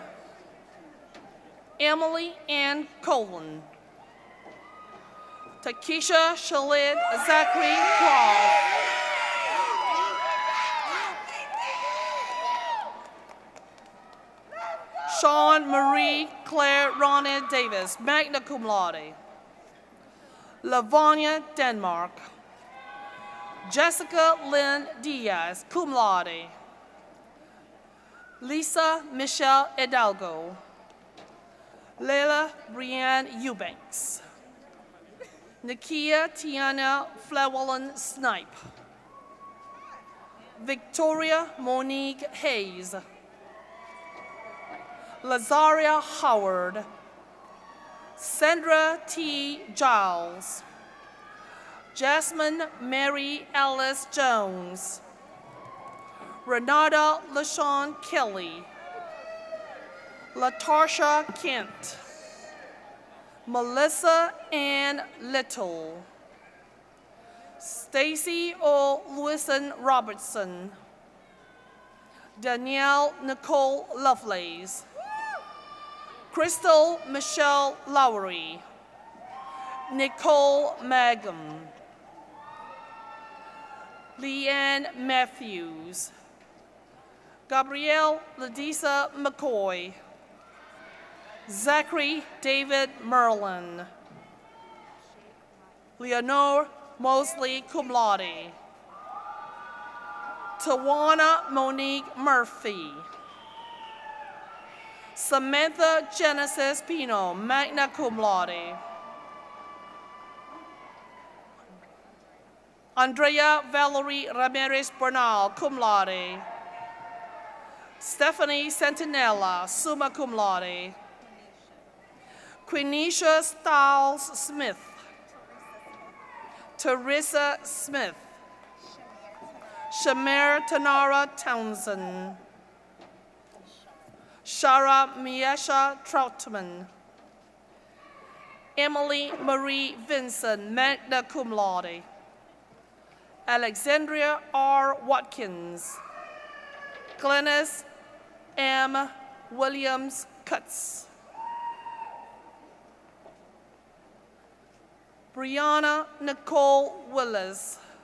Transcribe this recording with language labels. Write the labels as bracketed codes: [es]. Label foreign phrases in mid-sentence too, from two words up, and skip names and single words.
[en] Emily Ann Colvin. Takesha Shalid Zachary Croft. Sean Marie Claire Ronnie Davis, [la] magna cum laude. [en] Lavonia Denmark. Jessica Lynn Diaz, [la] cum laude. [en] Lisa Michelle Hidalgo. Leila Brianne Eubanks. Nakia Tiana Flewellen Snipe. Victoria Monique Hayes. Lazaria Howard. Sandra T. Giles. Jasmine Mary Alice Jones. Renata LaShawn Kelly. LaTarsha Kent. Melissa Ann Little. Stacy O. Lewison Robertson. Danielle Nicole Lovelace. Crystal Michelle Lowry. Nicole Mangum. Leanne Matthews. Gabrielle Ladisa McCoy. Zachary David Merlin. Leonore Mosley [la] cum laude. [en] Tawana Monique Murphy. Samantha Genesis Pino, [la] magna cum laude. [en] Andrea Valerie Ramirez Bernal, [la] cum laude. [en] Stephanie Sentinella, [la] summa cum laude. [en] Quenisha Stiles Smith. Teresa Smith. Shamir Tanara Townsend. Shara Miesha Troutman. Emily Marie Vincent, [la] magna cum laude. [en] Alexandria R. Watkins. Glennis M. Williams Cutts. Brianna Nicole Willis.